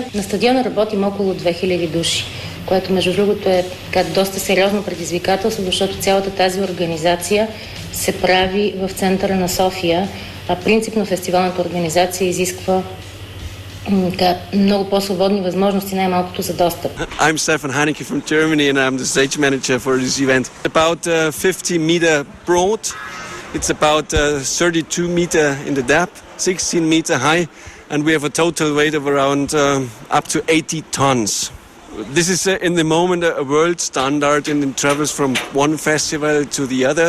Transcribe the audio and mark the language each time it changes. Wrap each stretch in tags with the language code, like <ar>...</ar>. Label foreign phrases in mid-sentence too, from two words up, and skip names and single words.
<bg>На стадиона работим около 2000 души, което между другото е така доста сериозно предизвикателство, защото цялата тази организация се прави в центъра на София, а принципно фестивалната организация изисква много по-свободни възможности, най-малкото за достъп.</bg> <en>I'm Stefan Heineke from Germany and I'm the stage manager for this event. About 50 meter broad. It's about 32 meter in the depth, 16 meter high, and we have a total weight of around up to 80 tons. This is in the moment a world standard and it travels from one festival to the other.</en>